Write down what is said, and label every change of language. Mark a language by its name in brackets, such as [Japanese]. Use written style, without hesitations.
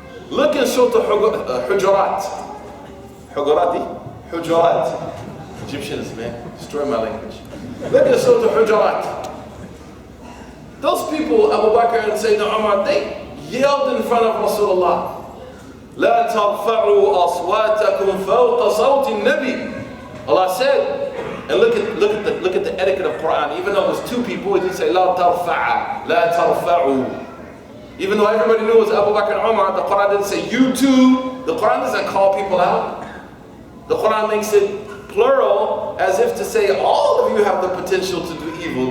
[English] Look in Surah Hujurat. Hujurat. Egyptians, man, destroy my language. Look at Surah Hujurat. Those people, Abu Bakr and Sayyidina Umar, they yelled in front of Rasulullah. [Arabic] لا ترفعوا أصواتكم فوق صوت النبي. [English] Allah said, and look at the etiquette of Quran. Even though it was two people, it didn't say لا ترفع, لا ترفعوا. Even though everybody knew it was Abu Bakr and Umar, the Quran didn't say you two. The Quran doesn't call people out. The Quran makes it plural, as if to say all of you have the potential to do evil.